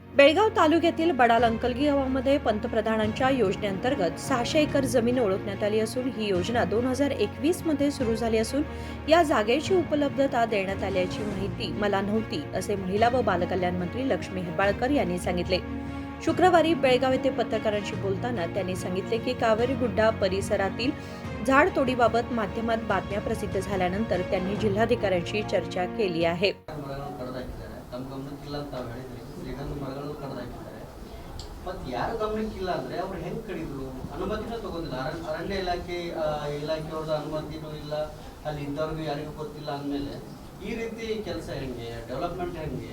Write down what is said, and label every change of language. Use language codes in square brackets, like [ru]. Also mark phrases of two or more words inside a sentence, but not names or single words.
[mr] बेळगाव तालुक्यातील बडाल अंकलगी गावामध्ये पंतप्रधानांच्या योजनेअंतर्गत 600 एकर जमीन ओळखण्यात आली असून ही योजना 2021 मध्ये सुरू झाली असून या जागेची उपलब्धता देण्यात आल्याची माहिती मला नव्हती, असे महिला व बालकल्याण मंत्री लक्ष्मी हेब्बाळकर यांनी सांगितले. शुक्रवारी बेळगाव येथे पत्रकारांशी बोलताना त्यांनी सांगितले की कावेरी गुड्डा परिसरातील झाडतोडीबाबत माध्यमात बातम्या प्रसिद्ध झाल्यानंतर त्यांनी जिल्हाधिकाऱ्यांशी चर्चा केली आहे. [kn] ಮತ್ತು ಯಾರು ಗಮನಕ್ಕಿಲ್ಲ ಅಂದರೆ ಅವ್ರು ಹೆಂಗೆ ಕಡಿದ್ರು ಅನುಮತಿನೂ ತಗೊಂಡಿಲ್ಲ. ಅರಣ್ಯ ಇಲಾಖೆಯವ್ರದ್ದು ಅನುಮತಿನೂ ಇಲ್ಲ, ಅಲ್ಲಿ ಇದ್ದವ್ರಿಗೂ ಯಾರಿಗೂ ಗೊತ್ತಿಲ್ಲ ಅಂದಮೇಲೆ ಈ ರೀತಿ ಕೆಲಸ ಹೆಂಗೆ, ಡೆವಲಪ್ಮೆಂಟ್ ಹೆಂಗೆ?